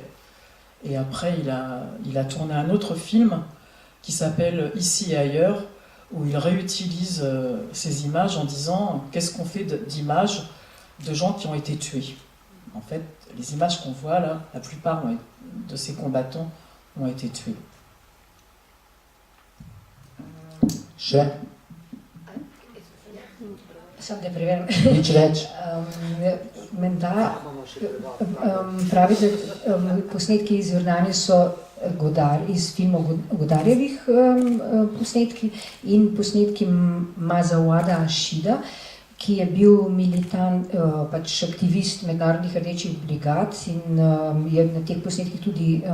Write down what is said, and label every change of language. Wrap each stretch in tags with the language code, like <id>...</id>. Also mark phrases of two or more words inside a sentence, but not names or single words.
<fr>Et après, il a tourné un autre film qui s'appelle Ici et ailleurs, où il réutilise ces images en disant qu'est-ce qu'on fait d'images de gens qui ont été tués. En fait, les images qu'on voit là, la plupart de ces combattants ont été tués.</fr> <sl>Sam da preverim. Nič več. Menda pravi, da posnetki iz Jordanije so iz filmov Godarjevih posnetki in posnetki Mazawada Ashida, ki je bil militant, aktivist mednarodnih rdečih brigad in je na teh posnetkih tudi,</sl>